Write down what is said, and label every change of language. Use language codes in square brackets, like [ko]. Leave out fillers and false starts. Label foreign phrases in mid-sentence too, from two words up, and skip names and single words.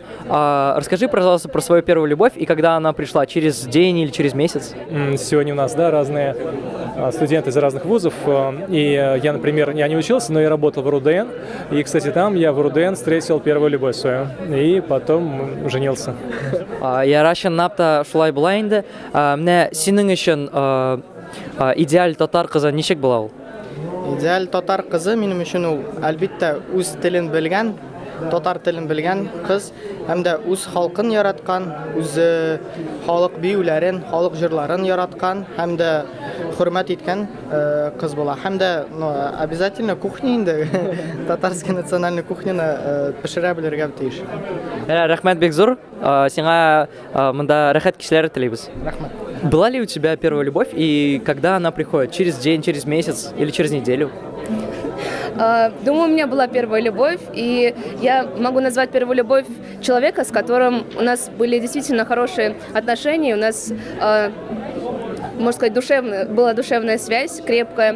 [ru] Расскажи, пожалуйста, про свою первую любовь и когда она пришла, через день или через месяц? Сегодня у нас, да, разные студенты из разных вузов, и я, например, я не учился, но я работал в РУДН, и, кстати, там я в РУДН встретил первую любовь свою, и потом женился. [tt] Ярашин напта шулай була инде. Менә синең өчен идеаль татар кызы ничек була ул? Идеаль татар кызы минем өчен ул әлбиттә үз телен белгән, татар телен белгән кыз, һәм дә үз халкын яраткан, үз халык биюләрен, халык җырларын яраткан, һәм дә хөрмәт иткән кыз була. Һәм дә обязательно кухня инде, [ru] татарский национальный [tt] кухняны пешерә белергә тиеш. Рәхмәт бик зур. Сиңа монда рәхәт кичләр телибез. Рәхмәт. [ru] Была ли у тебя первая любовь и когда она приходит? Через день, через месяц или через неделю? Думаю, у меня была первая любовь, и я могу назвать первую любовь человека, с которым у нас были действительно хорошие отношения, у нас, можно сказать, была душевная связь крепкая.